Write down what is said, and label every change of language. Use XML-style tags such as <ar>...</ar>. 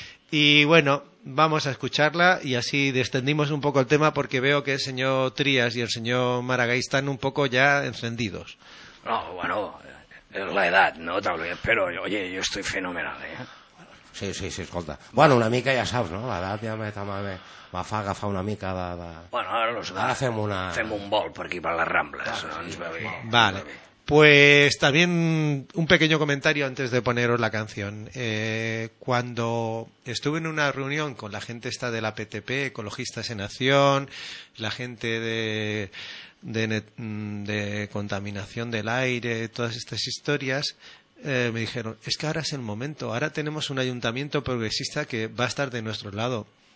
<es>Y bueno, vamos a escucharla y así descendimos un poco el tema, porque veo que el señor Trías y el señor Maragall están un poco ya encendidos. No, bueno, es la edad, ¿no? Tal vez, pero oye, yo estoy fenomenal, ¿eh?</es> <ca>Sí, escolta. Bueno, una mica</ca> <es>ya sabes,</es> <ca>¿no?</ca> <es>La edad ya</es> <ca>me fa agafar una mica de...</ca> <es>Bueno, ahora los</es> <ca>dos. Fem un vol per aquí, per les Rambles. Doncs va bé. Vale.</ca> <es>Pues también un pequeño comentario antes de poneros la canción. Cuando estuve en una reunión con la gente esta de la PTP, Ecologistas en Acción, la gente de contaminación del aire, todas estas historias, me dijeron, es que ahora es el momento, ahora tenemos un ayuntamiento progresista que va a estar de nuestro lado.</es>